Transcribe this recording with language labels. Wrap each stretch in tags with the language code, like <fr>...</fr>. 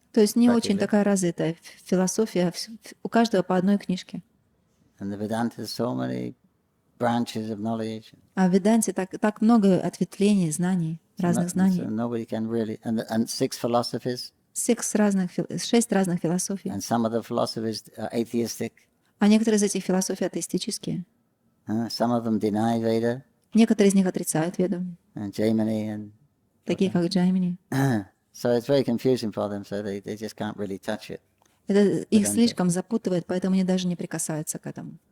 <ru>То есть не очень такая развитая философия. У каждого по одной книжке.</ru> <en>And the Vedanta has so many branches of knowledge.</en> <ru>А в Веданте так много ответвлений, знаний, разных знаний.</ru> <en>So nobody can really, and 6 philosophies.</en> <ru>6 разных философий.</ru> <en>And some of the philosophies are atheistic.</en> <ru>А некоторые из этих философий атеистические.</ru> <en>Some of them deny Veda.</en> <ru>Некоторые из них отрицают Веду.</ru> <en>And Jaimini and</en> <ru>Такие как Джаймини.</ru> <en>so it's very confusing for them. So they just can't really touch it.</en> <ru>Это их слишком запутывает, поэтому они даже не прикасаются к этому.</ru>